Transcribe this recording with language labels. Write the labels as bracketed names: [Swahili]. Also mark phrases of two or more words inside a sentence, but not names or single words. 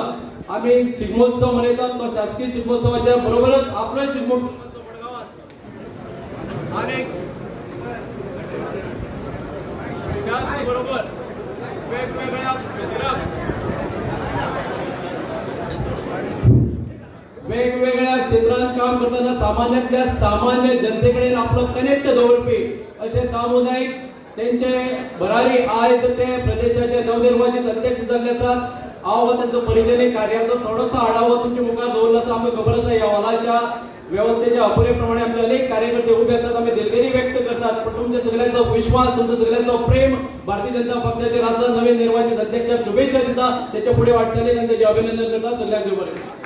[Konkani] आम्ही शिगमोत्सव मनयतात तो शासकीय शिगमोत्सवाच्या बरोबरच आपलो शिगमोत्सव मडगावात आणि त्याचबरोबर वेगवेगळ्या क्षेत्रांत काम करताना सामान्यातल्या सामान्य जनतेकडे आपलं कनेक्ट दवरपी असे दामू नायक त्यांचे भरारी आयज ते प्रदेशाचे नवनिर्वाचित अध्यक्ष जाल्ले आसात. हांव त्यांचो परिचय कार्याचो थोडोसो आढावो तुमच्या मुखार दवरलो आसा. आमकां खबर आसा ह्या हॉलाच्या व्यवस्थेच्या अपुरे प्रमाणे आमचे अनेक कार्यकर्ते उभे असतात. आम्ही दिलगिरी व्यक्त करतात पण तुमच्या सगळ्यांचा विश्वास तुमचं सगळ्यांचा प्रेम भारतीय जनता पक्षाचे नवीन निर्वाचित अध्यक्षाक शुभेच्छा दिता. त्याच्या पुढे वाटचाली त्यांचे अभिनंदन करता. सगळ्यांचे बरे.